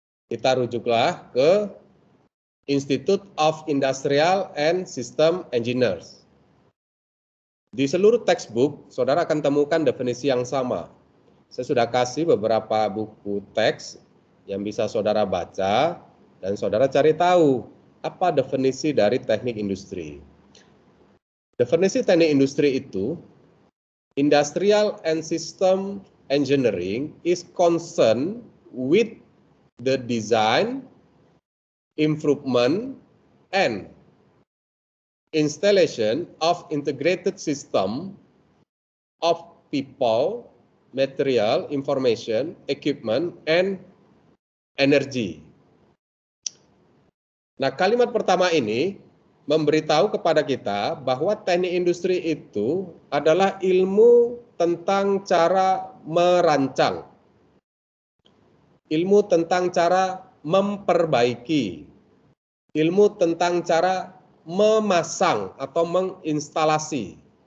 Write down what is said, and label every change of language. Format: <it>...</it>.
<id>Kita rujuklah ke Institute of Industrial and System Engineers. Di seluruh textbook, saudara akan temukan definisi yang sama. Saya sudah kasih beberapa buku teks yang bisa saudara baca, dan saudara cari tahu apa definisi dari teknik industri. Definisi teknik industri itu,</id> <en>Industrial and System Engineering is concerned with the design, improvement, and installation of integrated system of people, material, information, equipment, and energy.</en> <id>Nah, kalimat pertama ini memberitahu kepada kita bahwa teknik industri itu adalah ilmu tentang cara merancang, ilmu tentang cara memperbaiki, ilmu tentang cara memasang atau menginstalasi.</id>